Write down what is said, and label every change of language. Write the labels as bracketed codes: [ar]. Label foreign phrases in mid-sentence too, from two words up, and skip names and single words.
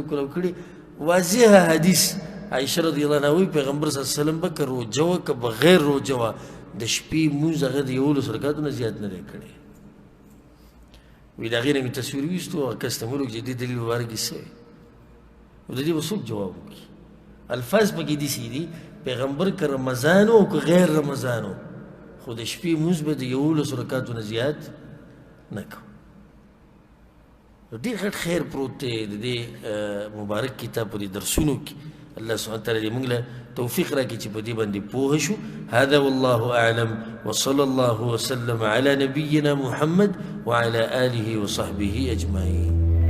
[ps] کولو کړي واضح حدیث عایشه [ar] رضی الله عنها [ps] وایي پیغمبر [ar] صلی الله علیه وسلم [ps] به که روجه وه که بغیر روجه وه د شپې مونځ هغه د 11 رکعاتو نه زیات نه دی کړی وی د هغې نه مې تصویر ویستو هغه کس ته مې ویل چې دې دلیل مبارک یې څه وی او د دې به څوک جواب وکړي الفاظ پکې داسې دي پیغمبر که رمضان و که غیر رمضان و خو د شپې مونځ به د 11 رکعاتو نه زیات نه کوو ډېر غټ خیر پروت دی د دې مبارک کتاب په دې درسونو کې الله [ar] سبحانه وتعالی [ps] دې موږ له توفیق راکړي چې په دې باندې پوه شو [ar] هذا والله اعلم وصلى الله وسلم على نبينا محمد وعلى آله وصحبه اجمعين